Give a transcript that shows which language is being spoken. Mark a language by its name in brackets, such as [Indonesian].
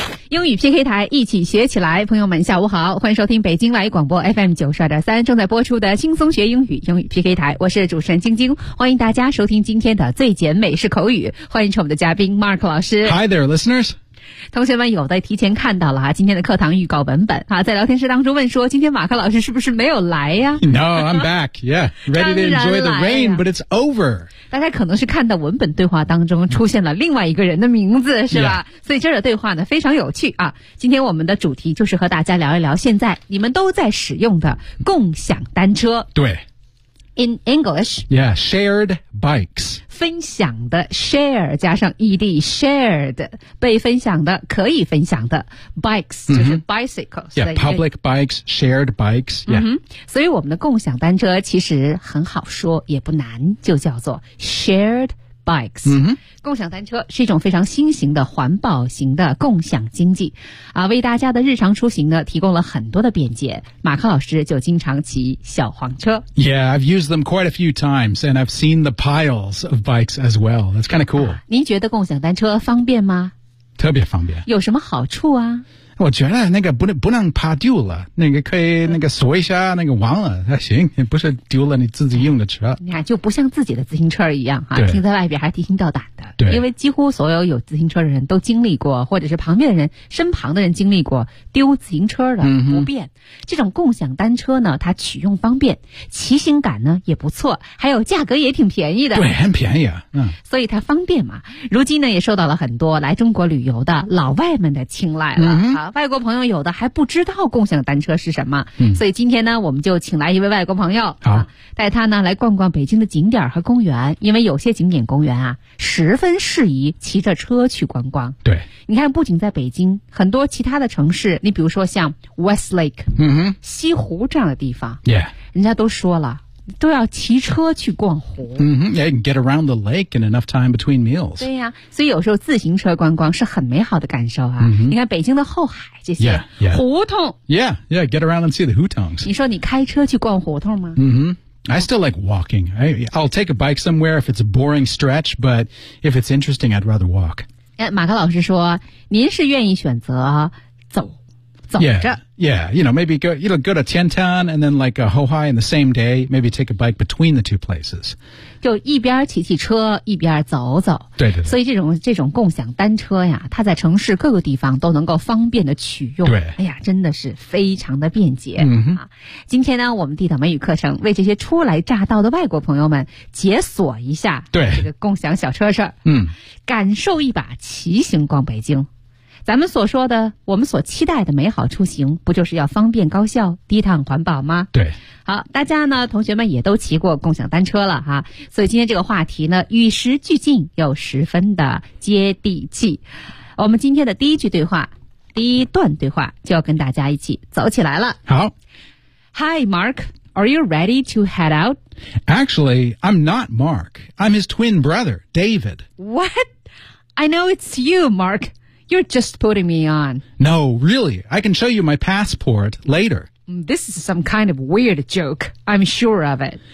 [Chinese] 英语 PK 台，一起学起来。朋友们下午好，欢迎收听北京外语广播 FM92.3 正在播出的轻松学英语英语 PK 台，我是主持人晶晶，欢迎大家收听今天的最简美式口语，欢迎我们的嘉宾 Mark 老师。 [English] Hi there listeners。 [Chinese] 同学们有的提前看到了、啊、今天的课堂预告文本、啊、在聊天室当中问说今天马克老师是不是没有来呀、啊、 [English] No, I'm back, yeah. Ready to enjoy the rain, but it's over. [Chinese] 大家可能是看到文本对话当中出现了另外一个人的名字是吧、 [English] yeah. [Chinese] 所以这儿的对话呢非常有趣啊。今天我们的主题就是和大家聊一聊现在你们都在使用的共享单车。对。 [English] In English. Yeah, shared bikes. [Chinese] 分享的 share 加上 ed, shared, 被分享的可以分享的 bikes,、mm-hmm. 就是 bicycles. [English] Yeah, public bikes, shared bikes. Yeah.、 [Chinese] Mm-hmm. 所以我们的共享单车其实很好说也不难，就叫做 shared bikes.、 Mm-hmm. 共享单车是一种非常新型的环保型的共享经济。啊，为大家的日常出行呢提供了很多的便捷。马克老师就经常骑小黄车。 [English] Yeah, I've used them quite a few times and I've seen the piles of bikes as well. That's kind of cool.、 [Chinese] 啊、您觉得共享单车方便吗？特别方便。有什么好处啊？我觉得那个不能怕丢了，那个可以那个锁一下那个忘了还行，不是丢了你自己用的车。你看就不像自己的自行车一样啊，停在外边还提心吊胆的。对。因为几乎所有有自行车的人都经历过，或者是旁边的人身旁的人经历过丢自行车的不便、嗯。这种共享单车呢它取用方便，骑行感呢也不错，还有价格也挺便宜的。对，很便宜啊。嗯。所以它方便嘛，如今呢也受到了很多来中国旅游的老外们的青睐了。嗯外国朋友有的还不知道共享单车是什么、嗯、所以今天呢我们就请来一位外国朋友、啊、带他呢来逛逛北京的景点和公园，因为有些景点公园啊十分适宜骑着车去观光。对，你看不仅在北京，很多其他的城市，你比如说像 Westlake、嗯、西湖这样的地方、 [English] yeah. [Chinese] 人家都说了都要骑车去逛湖。 Mm-hmm. [English] Yeah, you can get around the lake in enough time between meals. [Chinese] 对呀、啊，所以有时候自行车观光是很美好的感受啊。 Mm-hmm. 你看北京的后海这些 [English] yeah, yeah. [Chinese] 胡同。 [English] Yeah, yeah, get around and see the hutongs. [Chinese] 你说你开车去逛胡同吗？ [English] 嗯哼。I still like walking. I'll take a bike somewhere if it's a boring stretch, but if it's interesting, I'd rather walk. [Chinese] 马克老师说，您是愿意选择走。 [English] Yeah, you know, maybe go to Tiantan and then like Hohai in the same day, maybe take a bike between the two places. [Chinese] 就一边骑骑车一边走走。对对对。所以这种共享单车呀它在城市各个地方都能够方便的取用。对。哎呀真的是非常的便捷。嗯、啊。今天呢我们地道美语课程为这些初来乍到的外国朋友们解锁一下。对。这个共享小车事儿。嗯。感受一把骑行逛北京。咱们所说的我们所期待的美好出行不就是要方便高效低碳环保吗？对。好，大家呢同学们也都骑过共享单车了哈、啊。所以今天这个话题呢与时俱进又十分的接地气。我们今天的第一句对话第一段对话就要跟大家一起走起来了。好。 [English] Hi, Mark. Are you ready to head out? Actually, I'm not Mark. I'm his twin brother, David. What? I know it's you, Mark. You're just putting me on. No, really. I can show you my passport later. This is some kind of weird joke. I'm sure of it.